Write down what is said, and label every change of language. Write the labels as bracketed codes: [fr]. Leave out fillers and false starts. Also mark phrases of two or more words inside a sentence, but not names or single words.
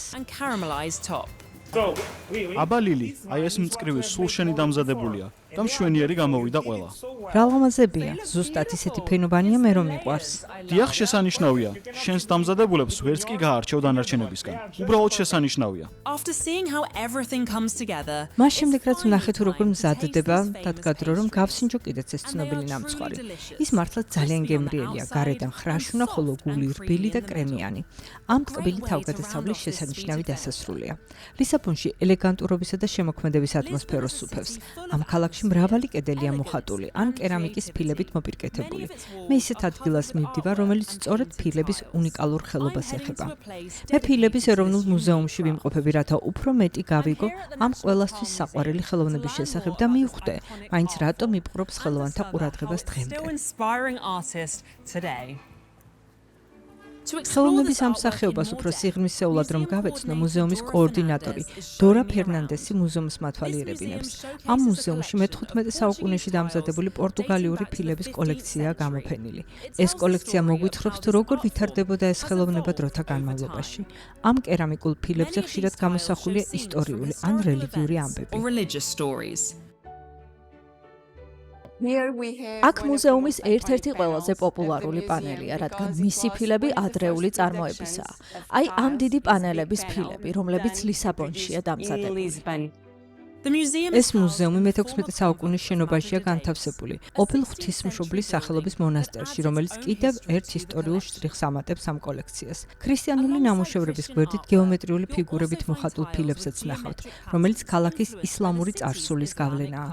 [ka] აბა ლილი, აი ეს მწკრივი სულ შენი დამზადებულია. და მშვენიერი გამოვიდა ყველა. რა ლამაზებია, ზუსტად ისეთი ფენობანია მე რომ მიყვარს. დიახ, შესანიშნავია. შენს დამზადებულებს ვერც კი გაარჩევ დანარჩენებისგან. უბრალოდ შესანიშნავია. [en] After seeing how everything comes together, [ka] მას შემდეგ რაც ვნახე თუ როგორ მზადდება, დადგა დრო რომ გავსინჯო კიდეც ეს ცნობილი ნამცხვარი. ის მართლა ძალიან გემრიელია, გარედან ხრაშუნა, ხოლო გული რბილი და კრემიანი. ამ ტკბილი თავგადასავლის შესანიშნავი დასასრულია. ლისაბონში ელეგანტურობისა და შემოქმედების ატმოსფეროს სუფევს. ამ ქალაქში მრავალი კედელია მოხატული ან კერამიკის ფილებით მოპირკეთებული. მე ისეთ ადგილას მივდივარ, რომელიც სწორედ ფილების უნიკალურ ხელობას ეხება. მე ფილების ეროვნულ მუზეუმში ვიმყოფები, რათა უფრო მეტი გავიგო ამ ყველასთვის საყვარელი ხელოვნების შესახებ და მივხვდე, მაინც რატომ იპყრობს ხელოვანთა ყურადღებას დღემდე. [en] still inspiring artist today. [ka] ხელოვნების ამსახეობას უფრო სიღრმისეულად რომ გავეცნო, მუზეუმის კოორდინატორი დორა ფერნანდესი მუზეუმს მათვალიერებინებს. ამ მუზეუმში მე-15 საუკუნეში დამზადებული პორტუგალიური ფილების კოლექციაა გამოფენილი. ეს კოლექცია მოგვითხრობს თუ როგორ ვითარდებოდა ეს ხელოვნება დროთა განმავლობაში. ამ კერამიკულ ფილებზე ხშირად გამოსახულია ისტორიული ან რელიგიური ამბები. [en] Or religious stories. [ka] აქ მუზეუმის ერთ-ერთი ყველაზე პოპულარული პანელია, რადგან მისი ფილები ადრეული წარმოებისაა. აი ამ დიდი პანელების ფილები, რომლებიც ლისაბონშია დამზადებული. [en] The museum [ka] ეს მუზეუმი მე-16 საუკუნის შენობაშია განთავსებული, ყოფილ ღვთისმშობლის სახელობის მონასტერში, რომელიც კიდევ ერთ ისტორიულ შტრიხს ამატებს ამ კოლექციას. ქრისტიანული ნამუშევრების გვერდით გეომეტრიული ფიგურებით მოხატულ ფილებსაც ნახავთ, რომელიც ქალაქის ისლამური წარსულის გავლენაა.